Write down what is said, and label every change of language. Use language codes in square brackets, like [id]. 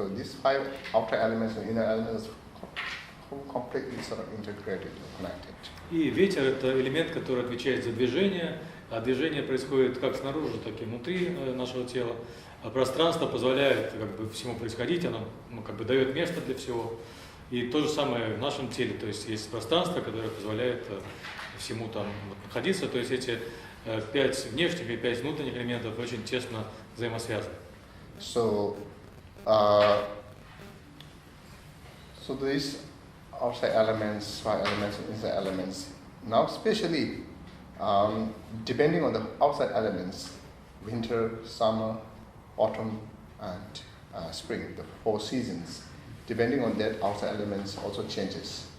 [en] So these 5 outer elements and inner elements completely sort of integrated and connected. [ru] И ветер это элемент, который отвечает за движение, а движение происходит как снаружи, так и внутри нашего тела. А пространство позволяет как бы всему происходить, оно как бы дает место для всего. И то же самое в нашем теле, то есть есть пространство, которое позволяет всему там находиться, то есть эти 5 внешних и 5 внутренних элементов очень тесно взаимосвязаны. [en] So these outside elements, 5 elements and inside elements, now especially depending on the outside elements, winter, summer, autumn and spring, the 4 seasons, depending on that outside elements also changes.